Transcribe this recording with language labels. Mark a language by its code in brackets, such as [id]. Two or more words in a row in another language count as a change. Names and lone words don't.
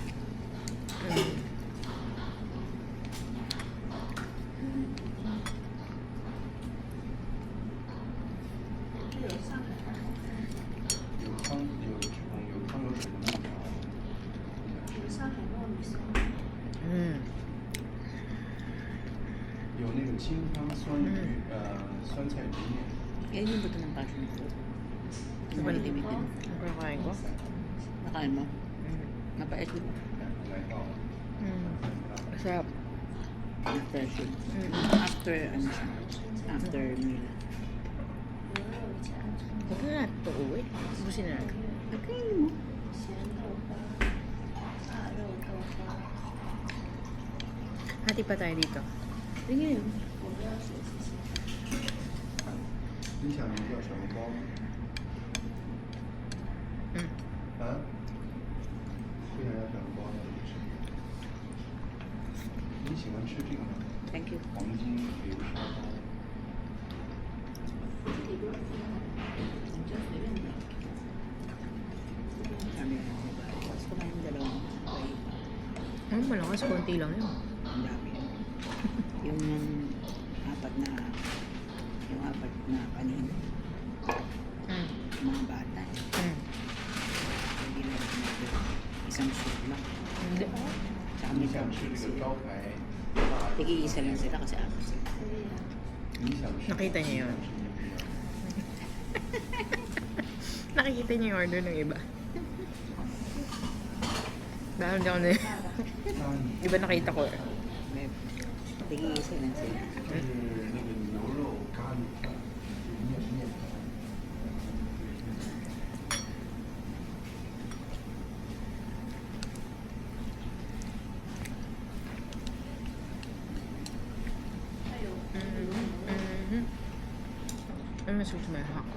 [zh] 有汤有水的面条。有那个清汤酸鱼，酸菜鱼面。 [tl] Yan yung buto ng [en] passion fruit. [tl] Malitimid din. Ang kinakain ko? Nakain mo? Mapait din. Masarap. Refreshing. After, ano siya? [en] After meal. [tl] Huwag na natin ito uwi. Busin na natin. Nakain mo. Hati pa tayo dito. Sige. [zh] 你想要什么包？ Mm. 啊？会想要什么包呢？你喜欢吃这个吗？ [en] Thank you. [zh] 黄金流沙包。 [tl] Kami na diba? Tapos kumain ng dalawang way. Malakas, konti lang yun. Ang dami. Yung apat na kanin. Mga bata. Hindi na rin isang soup lang. Hindi. Tsaka [zh] 你 [tl] may [zh] 想吃 drumstick 这个 [tl] sila. [zh] 招牌？ [tl] Tig-iisa lang sila kasi apat sila. [zh] 你想吃？ [tl] Nakita niyo yun? Nakikita niyo yung order ng iba. Dahil hindi ako na iba nakita ko eh. May tig-iisa lang sila. [zh] 这是那个牛肉咖喱饭，面条。 [tl] Ano mas gusto mo yung hako?